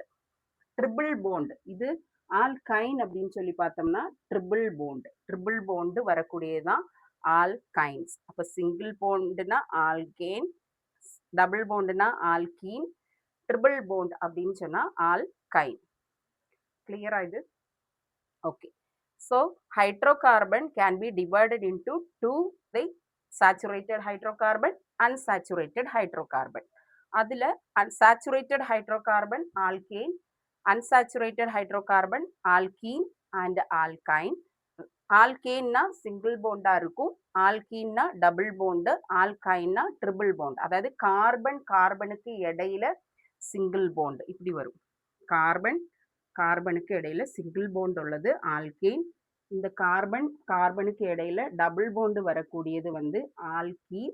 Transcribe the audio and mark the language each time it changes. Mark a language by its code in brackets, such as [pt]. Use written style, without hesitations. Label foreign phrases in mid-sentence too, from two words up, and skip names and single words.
[en] triple bond, [ta] இது ஆல்கைன் அப்படின்னு சொல்லி பார்த்தோம்னா [en] triple bond [ta] வரக்கூடியதுதான் ஆல்கைன்ஸ். அப்ப [en] single bond-na [ta] ஆல்கேன், [en] double bond-na [ta] ஆல்கீன், [en] triple bond [ta] அப்படின்னு சொன்னா ஆல்கைன். கிளியரா இது? ஓகே. [en] So hydrocarbon can be divided into two, the saturated hydrocarbon, unsaturated hydrocarbon. அதுல unsaturated hydrocarbon alkane, unsaturated hydrocarbon alkene and alkyne. [ta] ஆல்கேன்னா [en] single bond-aa [ta] இருக்கும், ஆல்கீன்னா [en] double bond-u, [ta] ஆல்கைன்னா [en] triple bond. [ta] அதாவது கார்பன் கார்பனுக்கு இடையில [en] single bond [ta] இப்படி வரும். கார்பன் கார்பனுக்கு இடையில [en] single bond [ta] உள்ளது ஆல்கேன். இந்த கார்பன் கார்பனுக்கு இடையில [en] double bond [ta] வரக்கூடியது வந்து ஆல்கீன்.